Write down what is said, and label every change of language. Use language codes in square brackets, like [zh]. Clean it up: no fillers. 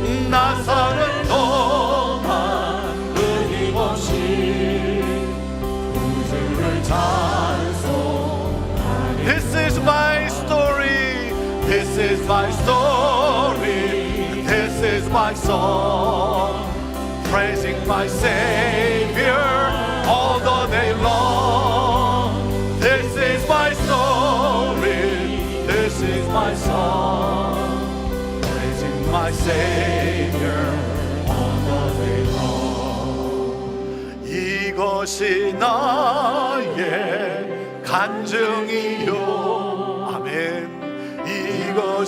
[ko] 나 사는 동안 끊임없이 구주를 찬송하리. [en] This is my story, this is my story, this is my song, praising my Savior all the day long. This is my story, this is my song, praising my Savior all the day long. [ko] 이것이 나의 간증이요, 아멘. 이것이